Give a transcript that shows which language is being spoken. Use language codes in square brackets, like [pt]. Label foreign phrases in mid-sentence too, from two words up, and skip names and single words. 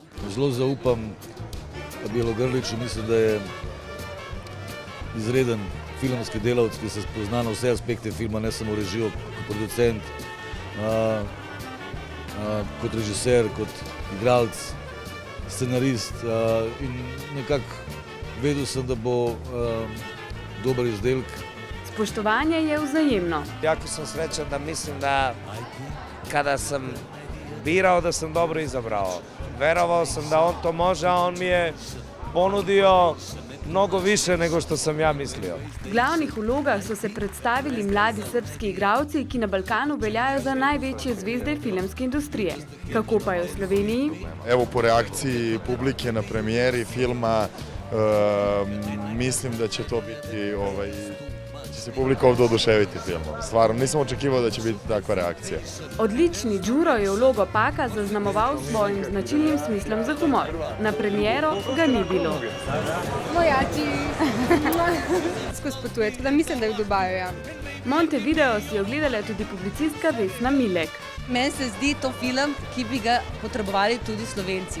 [sl] Zelo zaupam Bjelogrliču, mislim, da je izreden filmski delavec, ki se spozna na vse aspekte filma, ne samo režijo, kot producent, kot režiser, kot igralec, scenarist in nekako vedel sem, da bo dober izdelek. Spoštovanje je vzajemno. [sr] Jako sam srećan da mislim da kada sam birao da sam dobro izabrao. Verovao sam da on to može, a on mi je ponudio mnogo više nego što sam ja mislio. [sl] V glavnih vlogah so se predstavili mladi srbski igralci, ki na Balkanu veljajo za največje zvezde filmske industrije. Kako pa je v Sloveniji? [sr] Evo, po reakciji publike na premijeri filma, mislim da će to biti, će se publika ovdje oduševiti filmom. Stvarno, nisam očekivao da će biti takva reakcija. [sl] Odlični Đuro je vlogo Paka zaznamoval s svojim značilnim smislom za humor. Na premiero ga ni bilo. Mojači skozi potuje, tako da mislim, da je v Dubaju, ja. Montevideo si je ogledala tudi publicistka Vesna Milek. Meni se zdi to film, ki bi ga potrebovali tudi Slovenci.